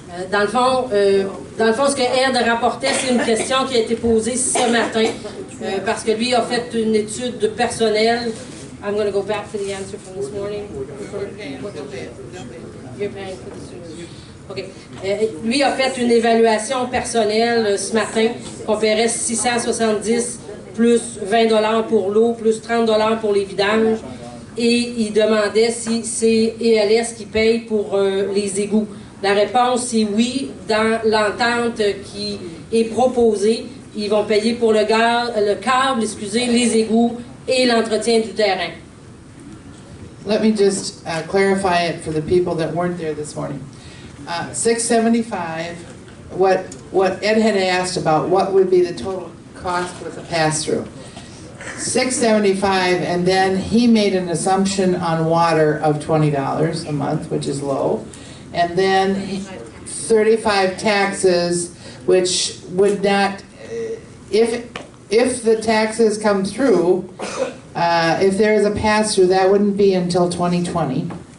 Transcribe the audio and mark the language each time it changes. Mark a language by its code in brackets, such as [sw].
[fr] Dans le fond, ce que Ed rapportait, c'est une question qui a été posée ce matin, parce que lui a fait une étude personnelle. [en] I'm going to go back to the answer from this morning. You're paying for the sewer. Okay. [fr] Lui a fait une évaluation personnelle ce matin, qu'on paierait 670 plus 20 $ pour l'eau, plus 30 $ pour les vidanges. Et il demandait si c'est ELS qui paye pour les égouts. La réponse c'est oui. Dans l'entente qui est proposée, ils vont payer pour le câble, les égouts et l'entretien du terrain. [en] Let me just clarify it for the people that weren't there this morning. 675, what Ed had asked about, what would be the total cost with a pass-through? 675, and then he made an assumption on water of $20 a month, which is low, and then 35 taxes, which would not, if the taxes come through, if there is a pass-through, that wouldn't be until 2020.